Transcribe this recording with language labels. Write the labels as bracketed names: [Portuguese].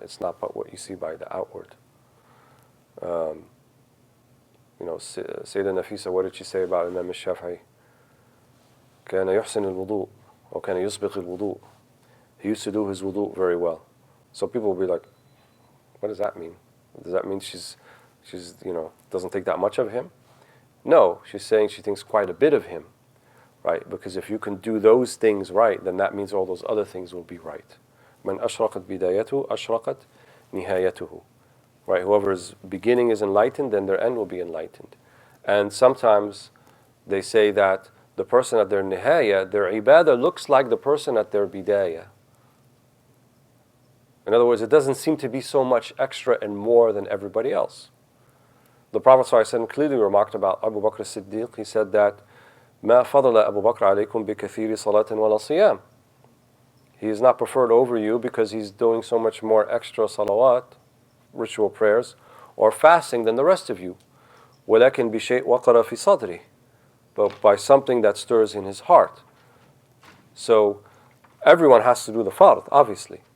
[English] It's not but what you see by the outward. Sayyida Nafisa, what did she say about Imam al-Shafi'i? [Arabic] كان يحسن الوضوء وكان يسبق الوضوء. [English] He used to do his wudu very well. So people will be like, what does that mean? Does that mean she's doesn't think that much of him? No, she's saying she thinks quite a bit of him, right? Because if you can do those things right, then that means all those other things will be right. [Arabic] من أشرقت بدايته أشرقت نهايته. [English] Right? Whoever's beginning is enlightened, then their end will be enlightened. And sometimes they say that the person at their nihaya, their ibadah looks like the person at their bidayah. In other words, it doesn't seem to be so much extra and more than everybody else. The Prophet ﷺ clearly remarked about Abu Bakr as-Siddiq. He said that [Arabic] ما فضل أبو بكر عليكم بكثير صلاة ولا صيام. [English] He is not preferred over you because he's doing so much more extra salawat, ritual prayers, or fasting than the rest of you. [Arabic] ولكن بشيء وقر في صدره. [English] But by something that stirs in his heart. So everyone has to do the fard, obviously.